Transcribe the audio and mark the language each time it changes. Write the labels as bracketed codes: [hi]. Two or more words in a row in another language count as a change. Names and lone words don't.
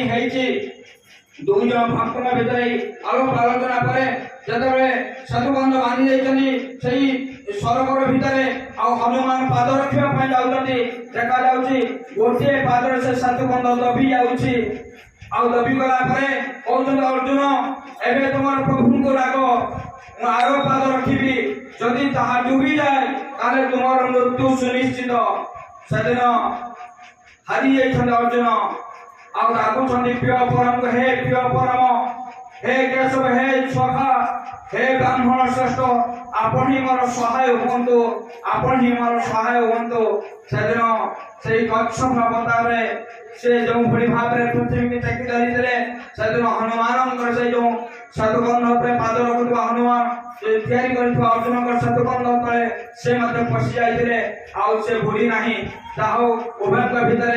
[or] ହେଇଛି ଦୁଇ ଜଣ ଭକ୍ତଙ୍କ ଭିତରେ ଆଲୋକ ଆଲୋଚନା ପରେ ଯେତେବେଳେ ସେତୁବନ୍ଧ ବାନ୍ଧି ଦେଇଛନ୍ତି ସେଇ ସରୋବର ଭିତରେ ଆଉ ହନୁମାନ ପାଦ ରଖିବା ପାଇଁ ଯାଉଛନ୍ତି ଦେଖାଯାଉଛି ଗୋଟିଏ ପାଦରେ ସେ ସେତୁବନ୍ଧ ଦବି ଯାଉଛି ଆଉ ଦବି ଗଲା ପରେ କହୁଛନ୍ତି ଅର୍ଜୁନ ଏବେ ତୁମର ପ୍ରଭୁଙ୍କୁ ଡାକ ମୁଁ ଆର ପାଦ ରଖିବି ଯଦି ତାହା ଡୁବିଯାଏ ତାହେଲେ ତୁମର ମୃତ୍ୟୁ ସୁନିଶ୍ଚିତ ସେଦିନ ହାରି ଯାଇଛନ୍ତି ଅର୍ଜୁନ ଆଉ ଡାକୁଛନ୍ତି ପ୍ରିୟ ପରମଙ୍କୁ ହେ ପ୍ରିୟ ପରମ ହେ କେଶବ ହେ ସଖା ହେ ବ୍ରାହ୍ମଣ ଶ୍ରେଷ୍ଠ ଆପଣ ହି ମୋର ସହାୟ ହୁଅନ୍ତୁ ଆପଣ ହି ମୋର ସହାୟ ହୁଅନ୍ତୁ आपण ही मोर सहाय हुअନ୍ତୁ ସେଦିନ ସେଇ କଚ୍ଛପ ଅବତାରରେ ସେ ଯେଉଁ ଭଳି ଭାବରେ ପୃଥିବୀକି ଟେକି ଧରିଥିଲେ ସେଦିନ ହନୁମାନଙ୍କର ସେ ଯେଉଁ ଶତକର୍ଣ୍ଣ ଉପରେ ପାଦ ରଖୁଥିବା ହନୁମାନ ସେ ତିଆରି କରିଥିବା ଅର୍ଜୁନଙ୍କର ଶତକର୍ଣ୍ଣ ତଳେ ସେ ମଧ୍ୟ ପଶି ଯାଇଥିଲେ ଆଉ ସେ ବୁଡ଼ି ନାହିଁ ଯାହା ହଉ ଉଭୟଙ୍କ ଭିତରେ